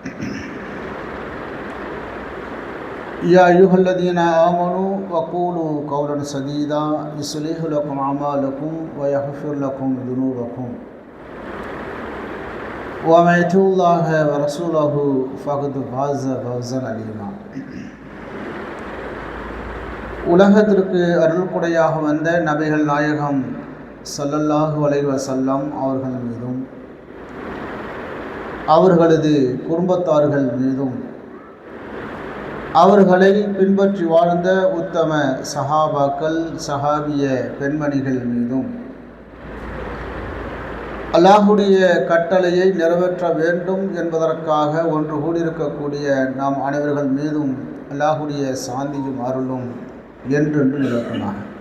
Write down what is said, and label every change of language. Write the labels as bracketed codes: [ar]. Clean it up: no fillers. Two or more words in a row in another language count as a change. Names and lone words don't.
[ar] يا أيها الذين آمنوا وقولوا قولا سديدا يصلح لكم أعمالكم ويغفر لكم ذنوبكم ومن يطع الله ورسوله فقد فاز فوزا عظيما. [ta] உலகத்திற்கு அருள்கொடையாக வந்த நபிகள் நாயகம் [ar] صلى الله عليه وسلم [ta] அவர்கள் மீதும் அவர்களது குடும்பத்தார்கள் மீதும் அவர்களை பின்பற்றி வாழ்ந்த உத்தம சஹாபாக்கள் சஹாபிய பெண்மணிகள் மீதும் அல்லாஹுடைய கட்டளையை நிறைவேற்ற வேண்டும் என்பதற்காக ஒன்று கூடியிருக்கக்கூடிய நாம் அனைவர்கள் மீதும் அல்லாஹுடைய சாந்தியும் அருளும் என்றென்று நிலத்தினார்.